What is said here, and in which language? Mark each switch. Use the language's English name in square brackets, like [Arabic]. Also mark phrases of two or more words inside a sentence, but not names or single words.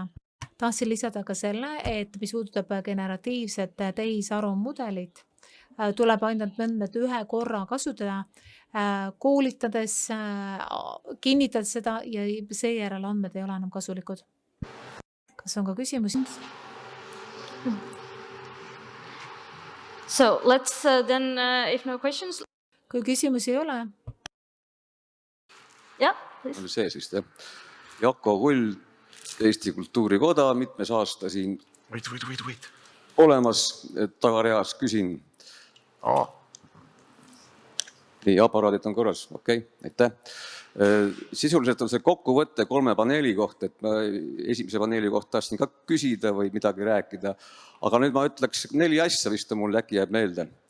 [Estonian] Tahtsin lisada ka selle, et mis puudutab generatiivset tehisarumudelit, tuleb ainult mõned ühe korra kasutada, koolitades, kinnitades seda ja seejärel andmed ei ole enam kasulikud. Kas on ka küsimusi? [English] So let's then, if no questions. [Estonian] Kui küsimusi ei ole. [English] Yeah, please. [Estonian] On see siis, Jako Kull, Eesti Kultuurikoda, mitmes aasta siin olemas, tagareas küsin. Nii, aparaadid on korras, okei, aitäh. Sisuliselt on see kokkuvõte 3 paneeli kohta, et ma esimese paneeli kohta tahtsin ka küsida või midagi rääkida, aga nüüd ma ütleks 4 asja, vist on mul äkki jääb meelde.